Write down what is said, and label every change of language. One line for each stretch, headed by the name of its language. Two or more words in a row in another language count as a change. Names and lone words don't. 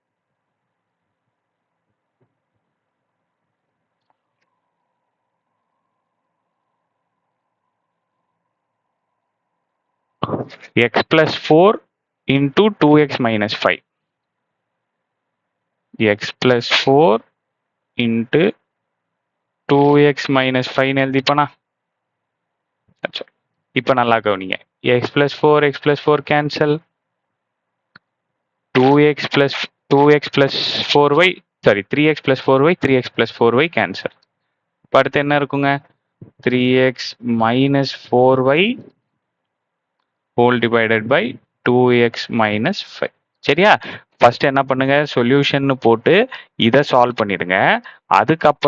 English: x plus 4 into 2x minus 5. x plus 4 into 2x minus 5 எழுதிப்பனா?
Tamil: இப்போ நல்லா கவனிங்க.
English: x plus 4 x plus 4 cancel. 2x plus 4y 3x plus 4y 3x plus 4y cancel.
Tamil: இப்போ அடுத்து என்ன இருக்குங்க?
English: 3x minus 4y whole divided by 2x minus 5.
Tamil: சரியா? ஃபர்ஸ்ட் என்ன பண்ணுங்க? சொல்யூஷன் போட்டு இதை சால்வ் பண்ணிடுங்க.